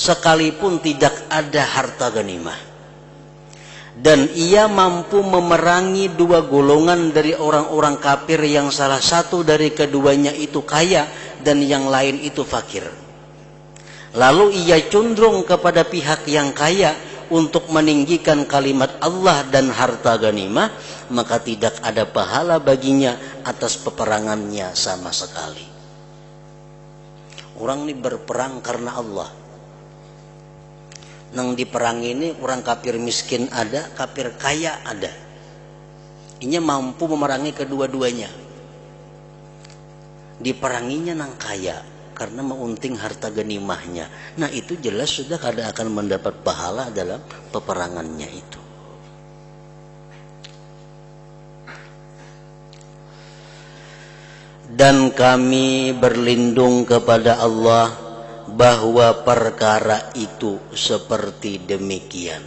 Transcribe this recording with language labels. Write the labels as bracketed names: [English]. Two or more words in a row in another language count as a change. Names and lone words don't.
[Indonesian] sekalipun tidak ada harta ghanimah, dan ia mampu memerangi dua golongan dari orang-orang kafir yang salah satu dari keduanya itu kaya dan yang lain itu fakir, lalu ia condong kepada pihak yang kaya untuk meninggikan kalimat Allah dan harta ghanimah, maka tidak ada pahala baginya atas peperangannya sama sekali. Orang ini berperang karena Allah. [Banjar] Nang di perang ini orang kafir miskin ada, kafir kaya ada. [Indonesian] Ini mampu memerangi kedua-duanya. [Banjar] Diperanginya nang kaya karena mengunting harta ghanimahnya. Nah itu jelas sudah kada akan mendapat pahala dalam peperangannya itu. [Indonesian] Dan kami berlindung kepada Allah bahwa perkara itu seperti demikian.